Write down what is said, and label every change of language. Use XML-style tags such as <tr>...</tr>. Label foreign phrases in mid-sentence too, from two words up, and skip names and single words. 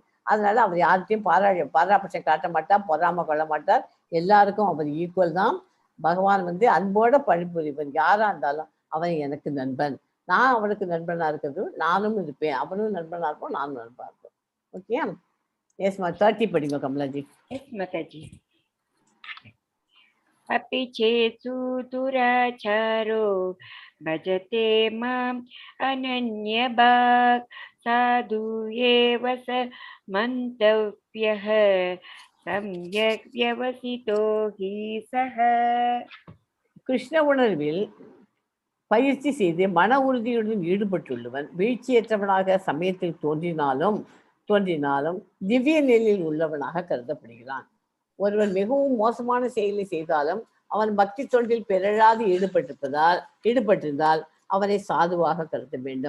<ta>அதனால அவர் யார்கிட்டையும் பாராபட்சம் காட்ட மாட்டார், பொறாம கொள்ள மாட்டார். எல்லாருக்கும் அவர் ஈக்குவல் தான். பகவான் அன்போட பணிபுரிவன். யாரா இருந்தாலும் அவன் எனக்கு நண்பன், நான் அவனுக்கு நண்பனா இருக்கிறது, நானும் இருப்பேன், அவனும் நண்பனா இருப்போம், நானும் நண்பனா இருப்போம்.</ta> <en>Okay. Yes</en> <ta>மா, 30 படிங்க கமலாஜி. எஸ் மாதாஜி.</ta> <sa>अपि चेत्सु दुराचारो भजते माम् अनन्यभाक् साधु एव स मन्तव्यः सम्यक् व्यवसितो हि सः.</sa> <ta>கிருஷ்ண உணர்வில் பயிற்சி செய்து மன உறுதியுடன் ஈடுபட்டுள்ளவன் வீழ்ச்சியற்றவனாக சமயத்தில் தோன்றினாலும் திவ்ய நிலையில் உள்ளவனாக கருதப்படுகிறான். ஒருவன் மிகவும் மோசமான செயலை செய்தாலும் அவன் பக்தி தொண்டில் பிறழாது ஈடுபட்டிருந்தால் அவனை சாதுவாக கருத வேண்டும்.</ta>